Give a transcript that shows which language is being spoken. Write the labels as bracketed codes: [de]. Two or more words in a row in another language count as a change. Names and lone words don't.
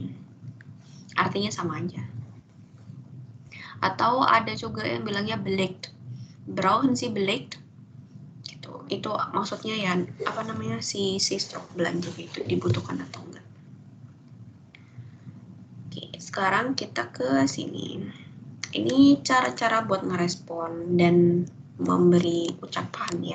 [id] Artinya sama aja. Atau ada juga yang bilangnya belegt. [de] Brauchen Sie belegt? [id] Gitu. Itu maksudnya ya apa namanya si struk belanja itu dibutuhkan atau enggak. Oke, sekarang kita ke sini. Ini cara-cara buat ngerespon dan memberi ucapan ya.